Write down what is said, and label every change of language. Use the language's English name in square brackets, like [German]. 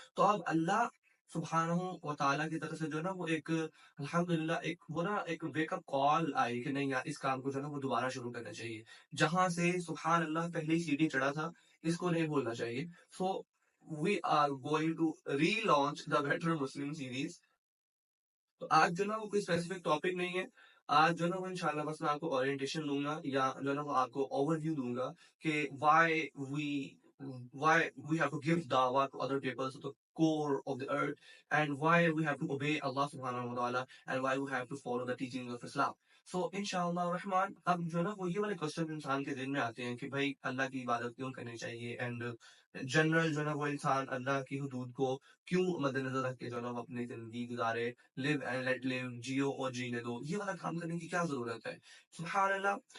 [Hindi] तो अब अल्लाह सुब्हानहू व तआला की तरफ से जो है ना वो एक अल्हम्दुलिल्लाह एक वो ना एक वेकअप कॉल आई कि नहीं यार इस काम को जो है ना वो दोबारा शुरू करना चाहिए। जहां से सुबहान अल्लाह पहले ही सीढ़ी चढ़ा था, इसको नहीं भूलना चाहिए। [English] So we are going to relaunch the better Muslim series. [Hindi] तो आज जो है ना वो कोई स्पेसिफिक टॉपिक नहीं है। आज जो है ना वो इंशाल्लाह बस मैं आपको ओरिएंटेशन दूंगा या जो है ना वो आपको ओवरव्यू दूंगा कि we [English] why we have to give dawah to other people, to the core of the earth, and why we have to obey Allah subhanahu wa ta'ala, and why we have to follow the teachings of Islam. [Hindi] So inshallah Rahman अब जो है ना वो ये वाले question इंसान के दिल में आते हैं कि भाई अल्लाह की इबादत क्यों करनी चाहिए, एंड जनरल जो है ना वो इंसान अल्लाह की हुदूद को क्यों मद्देनजर रख के जो है ना वो अपनी जिंदगी गुजारे, [English] live and let live, [Hindi] जियो और जीने दो, ये वाला काम करने की क्या जरूरत है। सुभान अल्लाह।